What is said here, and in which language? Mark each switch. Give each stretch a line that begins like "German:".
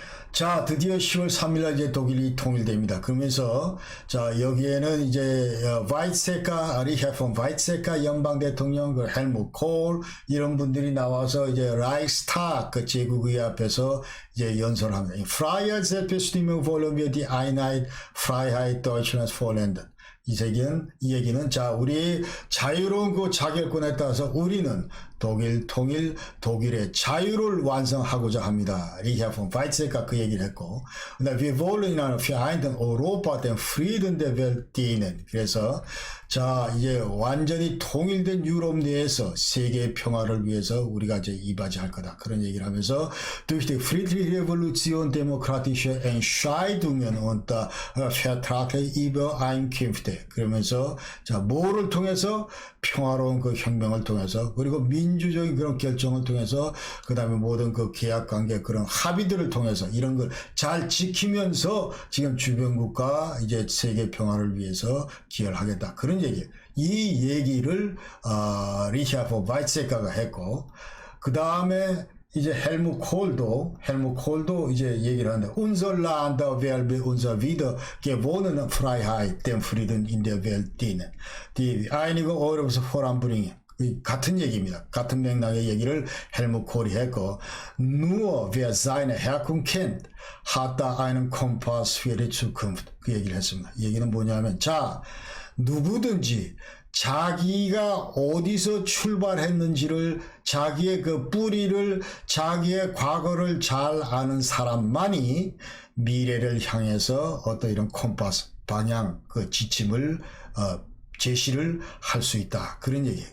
Korean: 자, 드디어 10월 3일 이제 독일이 통일됩니다. 그러면서 자 여기에는 이제 리헤폰 바이트세카 연방 대통령, 그 헬무트 콜 이런 분들이 나와서 이제 라이크스타그 그 제국의 앞에서 이제 연설합니다.
German: Freiheit Selbstbestimmung wollen wir die Einheit, Freiheit Deutschlands vollenden.
Korean: 이 얘기는 자 우리 자유로운 그 자결권에 따라서 우리는 독일 통일, 독일의 자유를 완성하고자 합니다. 리헤폰 바이트세카 그 얘기를 했고,
German: wir wollen in einem vereinten Europa den Frieden der Welt dienen.
Korean: 그래서 자 이제 완전히 통일된 유럽 내에서 세계의 평화를 위해서 우리가 이제 이바지할 거다 그런 얘기를 하면서
German: durch die friedliche Revolution demokratische Entscheidungen und vertragliche Übereinkünfte
Korean: 그러면서 자 뭐를 통해서 평화로운 그 혁명을 통해서 그리고 민주적인 그런 결정을 통해서 그 다음에 모든 그 계약 관계 그런 합의들을 통해서 이런 걸 잘 지키면서 지금 주변국가 이제 세계 평화를 위해서 기여를 하겠다 그런 얘기. 이 얘기를 리히아포 바이트세카가 했고 그 다음에 이제 헬무트 콜도 이제 얘기를 하는데
German: unser Land will unser wieder gewonnene Freiheit dem Frieden in der Welt dienen. Die Einigung Europas voranbringen.
Korean: 같은 얘기입니다. 같은 맥락의 얘기를 헬무트 콜이 했고,
German: nur wer seine Herkunft kennt, hat da einen Kompass für die Zukunft.
Korean: 그 얘기를 했습니다. 이 얘기는 뭐냐면, 자, 누구든지 자기가 어디서 출발했는지를, 자기의 그 뿌리를, 자기의 과거를 잘 아는 사람만이 미래를 향해서 어떤 이런 콤파스, 방향, 그 지침을 제시를 할 수 있다. 그런 얘기예요.